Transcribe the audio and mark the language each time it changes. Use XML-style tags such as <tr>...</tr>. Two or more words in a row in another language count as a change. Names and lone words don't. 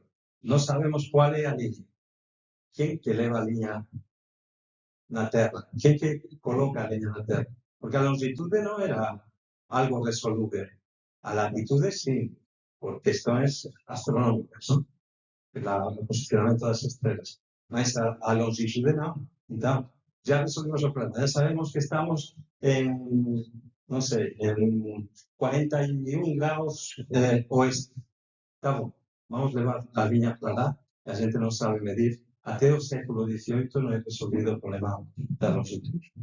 <gl>Non sabemos qual é a liña. Quen que leva a liña na Terra? Quen que coloca a liña na Terra? Porque a longitude non era algo resolúvel. A latitude, sí, por questões astronómicas, ¿no? O posicionamento das estrelas. Mas a longitude non.</gl> <pt>Então, já resolvimos o problema.</pt> <gl>Já sabemos que estamos en, non sei, en 41 graus oeste.</gl> <pt>Tá bom.</pt> <gl>Vamos levar a liña para lá, que a gente non sabe medir. Até o século XVIII non é resolvido o problema da longitude.</gl>